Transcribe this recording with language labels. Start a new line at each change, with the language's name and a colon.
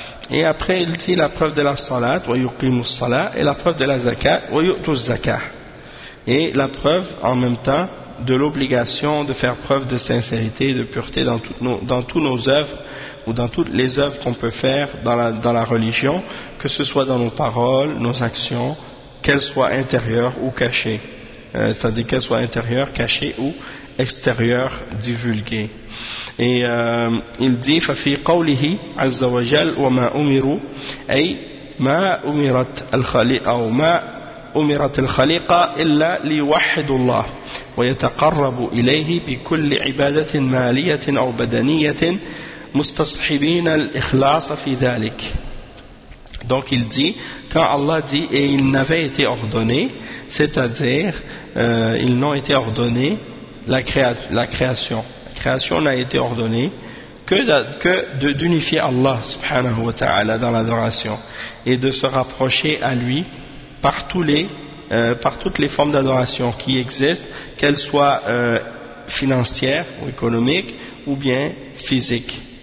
French: Et après il dit la preuve de la salat
Arabic: wa yuqimu as-salat,
French: et la preuve de la zakat
Arabic: wa yu'tu az-zakat,
French: et la preuve en même temps de l'obligation de faire preuve de sincérité et de pureté dans toutes nos œuvres ou dans toutes les œuvres qu'on peut faire dans la religion, que ce soit dans nos paroles, nos actions, qu'elles soient intérieures ou cachées, c'est-à-dire qu'elles soient intérieures, cachées ou extérieures, divulguées. Et il dit
Arabic: ففي قوله عز وجل وما أمروا أي ما أمرت الخليقة أو ما أمرت الخليقة إلا ليوحدوا الله ويتقربوا إليه بكل عبادة مالية أو بدنية مستصحبين الإخلاص في ذلك.
French: Donc il dit, quand Allah dit et ils n'avaient été ordonnés, c'est-à-dire ils n'ont été ordonnés la création n'a été ordonnée que d'unifier Allah subhanahu wa ta'ala dans l'adoration et de se rapprocher à lui par toutes les formes d'adoration qui existent, qu'elles soient financières ou économiques ou bien physiques.